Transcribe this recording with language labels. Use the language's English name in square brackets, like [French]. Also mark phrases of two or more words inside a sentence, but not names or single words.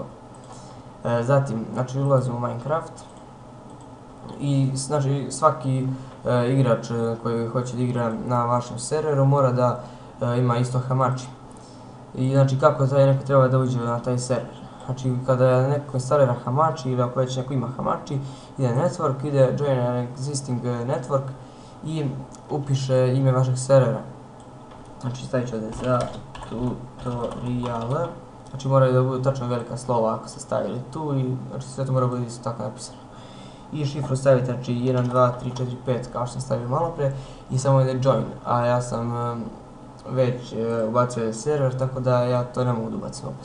[Serbian] Zatim, znači ulazimo u Minecraft i znači svaki igrač koji hoće da igra na vašem serveru mora da ima isto Hamachi. I znači kako taj neko treba da uđe na taj server. Znači kada neko instalira Hamachi ili ako već neko ima Hamachi, ide network, ide [English] join an existing network [Serbian] i upiše ime vašeg servera. Znači stavit ću ovdje za tutorial. Znači moraju da budu tačno velika slova ako ste stavili tu i znači sve to mora biti isto tako napisano. I šifru stavite znači 1, 2, 3, 4, 5 kao što sam stavio malo pre i samo ide join, a ja sam već ubacio server tako da ja to ne mogu da ubacim opet.